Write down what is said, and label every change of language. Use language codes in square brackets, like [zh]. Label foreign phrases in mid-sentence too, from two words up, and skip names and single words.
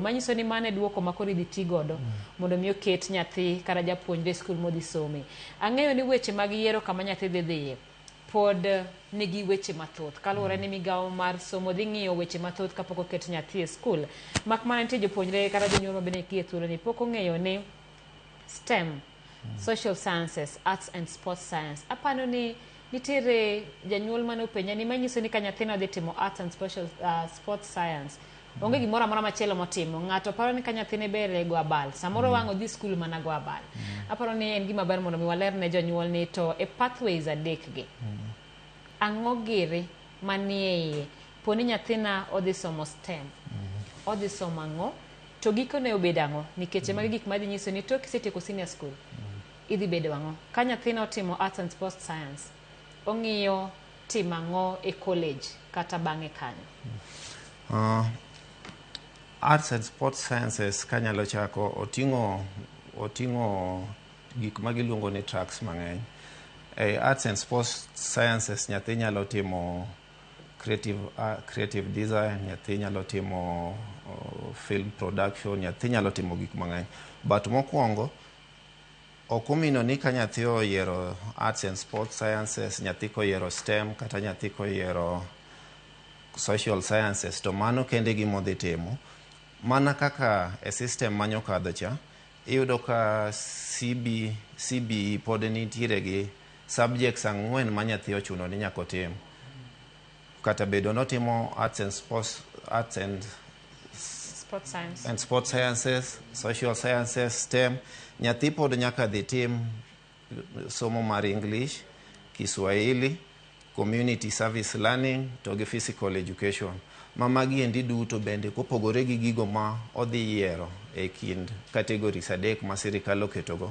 [luo] Manyiso ni mane duoko makoro idhi ti godo mondo mi oket nyathi kata japuonjre skul modhi some. Ang'eyo ni weche mag yiero kama nyathi dhi dhiye pod nigi weche mathoth kaluwore ni migawo mar somo dhi ng'iyo weche mathoth kapok oket nyathi e skul. Mak mana nitie jopuonjre kata jonyuol bende kie thuolo ni pok ong'eyo ni [en] STEM, social sciences, arts and sports science. [luo] Apano ni nitiere janyuol mane openja ni manyiso ni ka nyathino dhi timo [en] arts and sports science [luo] onge gimoro amora machielo motimo. Ng'ato paro ni ka nyathine bere go abal, samoro wang' odhi skul mana go abal. Aparo ni en gima ber mondo mi waler ne jonyuol ni to e pathways adek gi. Ang'o giri manie iye? Poni nyathina odhi somo STEM. Odhi somo ang'o? To gikone obedo ang'o? Nikech magi gik madhi nyiso ni tok kisetieko [en] senior school, [luo] idhi bedo ang'o? Ka nyathina otimo [en] arts and sports science, [luo] ong'iyo timo ang'o e college kata bang'e kanyo? [en] Arts and sports sciences [luo] kanyalo chako oting'o gik ma giluongo ni tracks mang'eny. [en] Arts and sports sciences [luo] nyathi nyalo timo [en] creative design, [luo] nyathi nyalo timo [en] film production, [luo] nyathi nyalo timo gik mang'eny. But mokwongo okumino ni ka nyathi oyiero [en] arts and sports sciences, [luo] nyathi koyiero STEM kata nyathi koyiero [en] social sciences, [luo] to mano kende gimo dhi timo. Mana kaka e system manyo kadho cha, iyudo ka CBE pod nitiere gi subjects 4 ma nyathi ochuno ni nyaka otim. Kata bedo notimo [en] arts and sports sciences, social sciences, STEM, [luo] nyathi pod nyaka dhi tim somo mar English, Kiswahili, [en] community service learning [luo] to gi [en] physical education. [luo] Magi endi duto bende kopogore gi gigo ma odhi yiero e kind categories adek ma sirikal oketogo.